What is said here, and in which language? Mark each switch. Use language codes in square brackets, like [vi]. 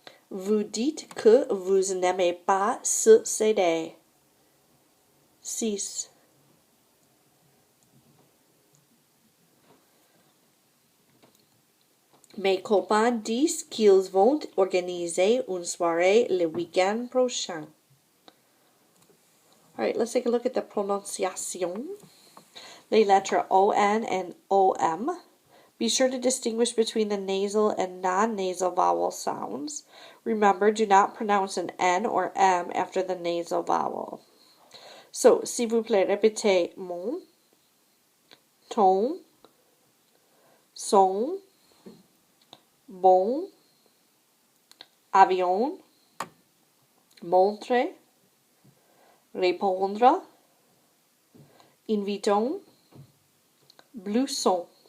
[fr] Vous dites que vous n'aimez pas ce CD. 6. Mes copains disent qu'ils vont organiser une soirée le week-end prochain. [en] All right, let's take a look at the prononciation. [fr] Les lettres [en] ON and OM. Be sure to distinguish between the nasal and non-nasal vowel sounds. Remember, do not pronounce an N or M after the nasal vowel. [fr] So, s'il vous plaît, répétez mon, ton, son, bon, avion, montre, répondre, invitons, blouson,